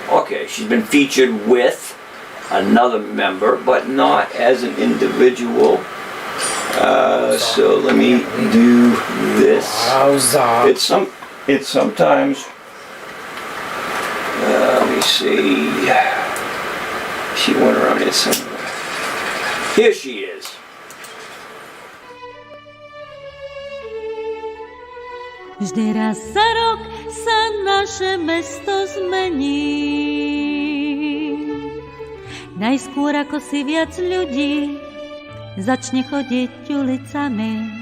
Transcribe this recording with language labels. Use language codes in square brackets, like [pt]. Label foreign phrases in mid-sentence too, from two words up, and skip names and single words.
[en] Okay, she's been featured with another member, but not as an individual. So let me do this. It's sometimes. Let me see. She went around here somewhere. Here she is. [sk] Vždy raz za rok sa naše mesto zmení. Najskôr ako si viac ľudí začne chodiť ulicami.